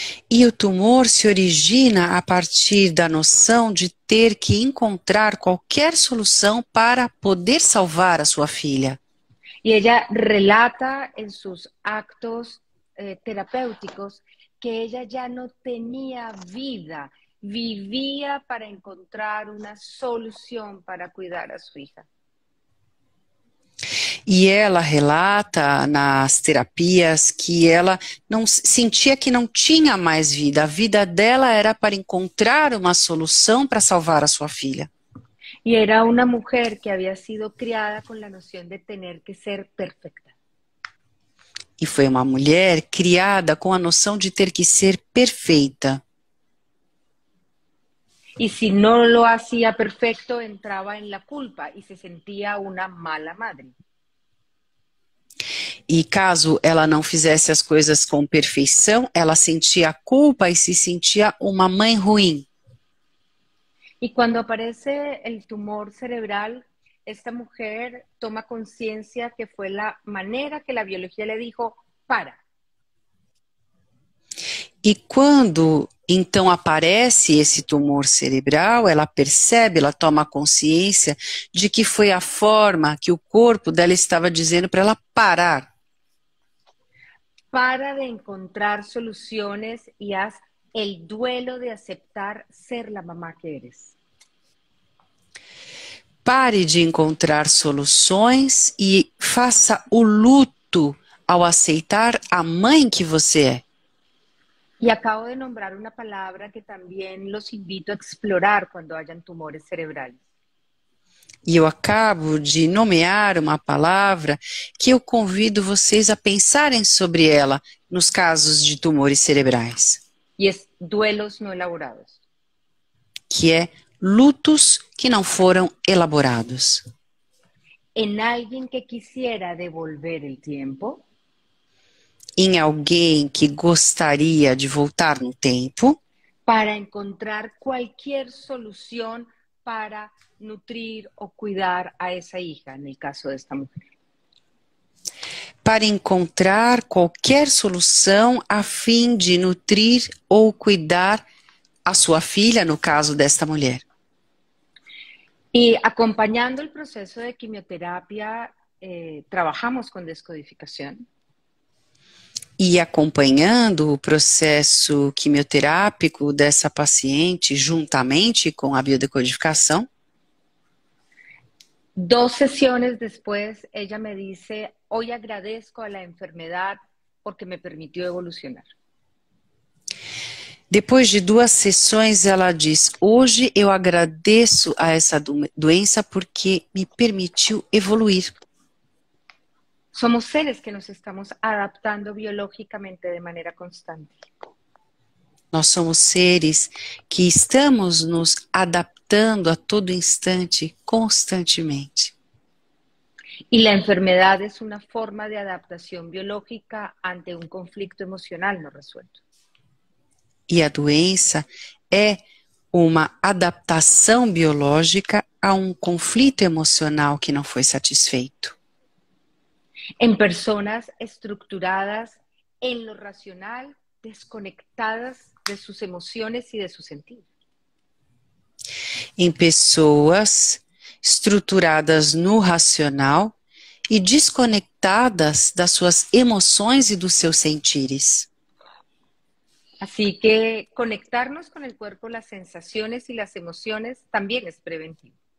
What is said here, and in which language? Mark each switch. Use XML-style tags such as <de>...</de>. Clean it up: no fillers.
<pt>E o tumor se origina a partir da noção de ter que encontrar qualquer solução para poder salvar a sua filha.</pt> <es>Y ella relata en sus actos terapéuticos que ella ya no tenía vida, vivía para encontrar una solución para cuidar a su hija.</es> <pt>E ela relata nas terapias que ela não sentia que não tinha mais vida. A vida dela era para encontrar uma solução para salvar a sua filha.</pt> <es>Y era una mujer que había sido criada con la noción de tener que ser perfecta.</es> <pt>E foi uma mulher criada com a noção de ter que ser perfeita.</pt> <es>Y si no lo hacía perfecto, entraba en la culpa y se sentía una mala madre.</es> <pt>E caso ela não fizesse as coisas com perfeição, ela sentia culpa e se sentia uma mãe ruim.</pt> <es>Y cuando aparece el tumor cerebral, esta mujer toma conciencia que fue la manera que la biología le dijo, para.</es> <pt>E quando então aparece esse tumor cerebral, ela percebe, ela toma consciência de que foi a forma que o corpo dela estava dizendo para ela parar.</pt> <es>Para de encontrar soluciones y haz el duelo de aceptar ser la mamá que eres.</es> <pt>Pare de encontrar soluções e faça o luto ao aceitar a mãe que você é.</pt> <es>Y acabo de nombrar una palabra que también los invito a explorar cuando hayan tumores cerebrales.</es> <pt>E eu acabo de nomear uma palavra que eu convido vocês a pensarem sobre ela nos casos de tumores cerebrais.</pt> <es>Y es duelos no elaborados.</es> <pt>Que é lutos que não foram elaborados.</pt> <es>En alguien que quisiera devolver el tiempo.</es> <pt>Em alguém que gostaria de voltar no tempo.</pt> <es>Para encontrar cualquier solución para nutrir o cuidar a esa hija, en el caso de esta mujer.</es> <pt>Para encontrar qualquer solução a fim de nutrir ou cuidar a sua filha, no caso desta mulher.</pt> <es>Y acompañando el proceso de quimioterapia, trabajamos con descodificación.</es> <pt>E acompanhando o processo quimioterápico dessa paciente juntamente com a biodecodificação.</pt> <es>2 sesiones después, ella me dice, hoy agradezco a la enfermedad porque me permitió evolucionar.</es> <pt>Depois de 2 sessões, ela diz, hoje eu agradeço a essa doença porque me permitiu evoluir.</pt> <es>Somos seres que nos estamos adaptando biológicamente de manera constante.</es> <pt>Nós somos seres que estamos nos adaptando adaptando a todo instante, constantemente.</pt> <es>Y la enfermedad es una forma de adaptación biológica ante un conflicto emocional no resuelto.</es> <pt>E a doença é uma adaptação biológica a um conflito emocional que não foi satisfeito.</pt> <es>En personas estructuradas en lo racional, desconectadas de sus emociones y de su sentido.</es> <pt>Em pessoas estruturadas no racional e desconectadas das suas emoções e dos seus sentires.</pt> <es>Así que conectarnos con el cuerpo, las sensaciones y las emociones también es preventivo.</es>